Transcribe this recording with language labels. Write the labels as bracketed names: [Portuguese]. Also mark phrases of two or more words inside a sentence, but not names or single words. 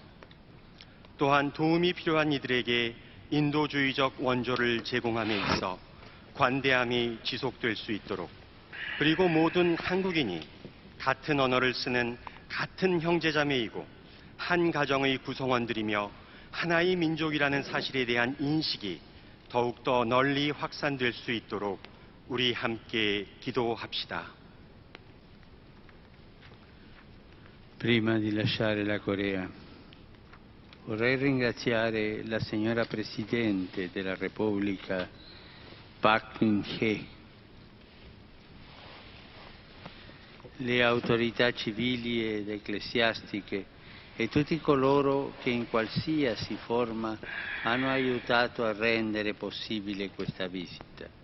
[Korean] 또한 도움이 필요한 이들에게 인도주의적 원조를 제공함에 있어 관대함이 지속될 수 있도록, 그리고 모든 한국인이 같은 언어를 쓰는 같은 형제자매이고 한 가정의 구성원들이며 하나의 민족이라는 사실에 대한 인식이 더욱더 널리 확산될 수 있도록 우리 함께 기도합시다. [Italian] Prima di lasciare la Corea, vorrei ringraziare la signora Presidente della Repubblica Park Geun-hye, le autorità civili ed ecclesiastiche e tutti coloro che in qualsiasi forma hanno aiutato a rendere possibile questa visita.